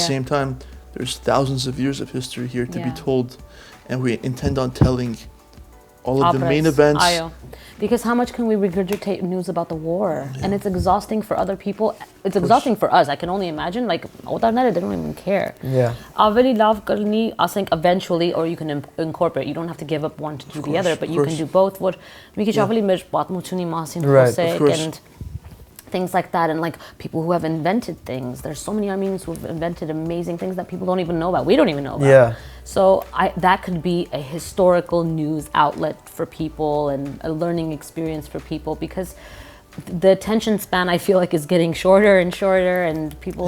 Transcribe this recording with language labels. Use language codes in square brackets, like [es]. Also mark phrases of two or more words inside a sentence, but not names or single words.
[en] same time, there's thousands of years of history here to be Yeah. told, and we intend on telling all of the main Operas. events. Ayo. Because how much can we regurgitate news about the war? And it's exhausting for other people. It's exhausting for us. I can only imagine. Like, օտարները, they don't even care. Yeah. [hy] Ավելի լավ կլինի, ասենք [en] eventually, or you can incorporate. You don't have to give up one to do the other, but you can do both. [hy] Որ մի քիչ ավելի մեր պատմությունի մասին [en] Right, of [hy] խոսեք [en] course. and things like that, and like people who have invented things. There's so many Armenians who have invented amazing things that people don't even know about. We don't even know about. Yeah. So that could be a historical news outlet for people and a learning experience for people, because the attention span, I feel like, is getting shorter and shorter, and people